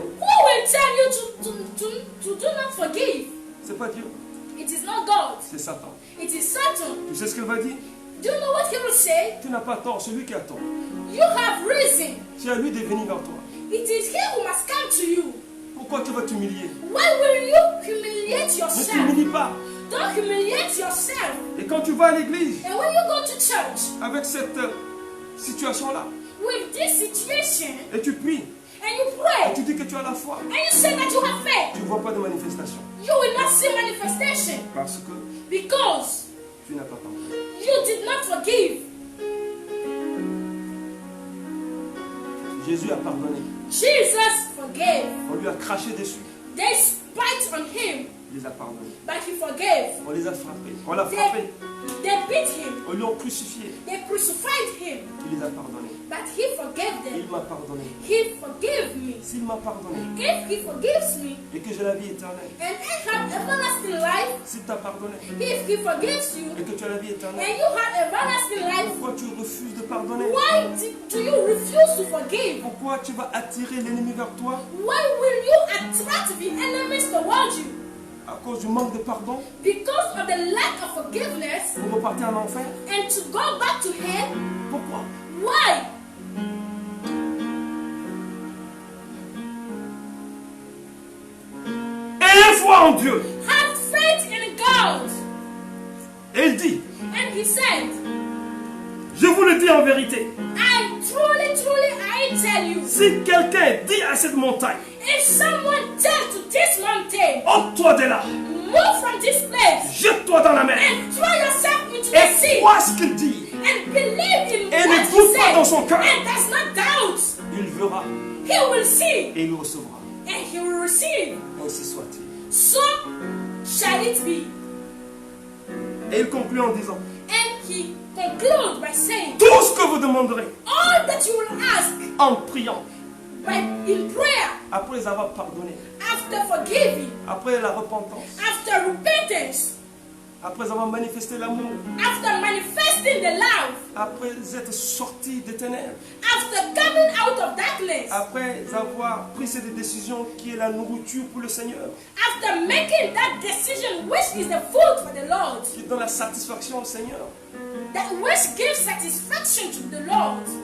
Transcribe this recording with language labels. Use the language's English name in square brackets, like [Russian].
[English] Who will tell you to do not forgive? [French] C'est pas Dieu, [English] It is not God. [French] c'est Satan. [English] It is Satan. [French] Tu sais ce qu'il va dire? [English] Do you know what He will say? [French] Tu n'as pas tort, c'est lui qui a tort. [English] You have reason. [French] C'est à lui de venir vers toi. [English] It is He who must come to you. [French] Pourquoi tu vas t'humilier? [English] Why will you humiliate [French] Ne [English] yourself? [French] t'humilie pas. [English] Don't humiliate yourself. [French] Et quand tu vas à l'église [English] And when you go to church [French] avec cette situation-là, [English] with this situation [French] et tu pries, [English] and you [French] et [English] pray [French] tu dis que tu as la foi, [English] and you say that you have faith, [French] tu ne vois pas de manifestation. [English] you will not see manifestation [French] Parce que [English] because [French] tu n'as pas pardonné. [English] you did not forgive. [French] Jésus a pardonné. [English] Jesus forgave. [French] On lui a craché dessus. [English] They spit on him, [French] Il les a pardonnés. [English] but he forgave. [French] On les a frappés. On l'a frappé. [English] They beat him. [French] On lui a crucifié. [English] They crucified him, [French] Il les a pardonnés. [English] but he forgave [French] Il [English] them. [French] m'a pardonné. [English] He forgave me. [French] S'il m'a pardonné [English] If he forgives me [French] et que j'ai la vie éternelle, [English] and I have everlasting life, [French] s'il t'a pardonné [English] if he forgives you [French] et que tu as la vie [English] and [French] éternelle, [English] you have everlasting life, [French] pourquoi tu refuses de pardonner? [English] why do you refuse to forgive? [French] Pourquoi tu vas attirer l'ennemi vers toi [English] Why will you attract the enemies towards you? [French] à cause du manque de pardon [English] Because of the lack of forgiveness [French] pour repartir en enfer? [English] and to go back to hell? [French] Pourquoi? [English] Why? [French] Ayez Aie foi en Dieu. [English] Have faith in God. [French] Et il dit, [English] And he said, [French] je vous le dis en vérité, [English] I tell you, [French] si quelqu'un dit à cette montagne, [English] if someone tells to this mountain, [French] ôte-toi de là, [English] move from this place, [French] jette-toi dans la mer, [English] and throw yourself into the [French] et [English] sea, [French] crois ce qu'il dit, [English] and believe in [French] et [English] what [French] ne [English] he [French] doute pas dans [English] said, [French] son cœur, [English] and does not doubt, [French] il verra [English] he will see, [French] et il recevra. [English] and he will receive. [French] Ainsi soit-il. [English] So shall it be. [French] Et il conclut en disant, [English] And he concludes by saying, [French] tout ce que vous demanderez [English] all that you will ask [French] en priant, [English] in prayer, [French] après avoir pardonné, [English] after forgiving, [French] après la repentance, [English] after repentance, [French] après avoir manifesté l'amour, [English] after manifesting the love, [French] après être sorti des ténèbres, [English] after coming out of darkness, [French] après avoir pris cette décision qui est la nourriture pour le Seigneur, [English] after making that decision which is the food for the Lord, [French] qui donne la satisfaction au Seigneur, [English] that which gives satisfaction to the Lord,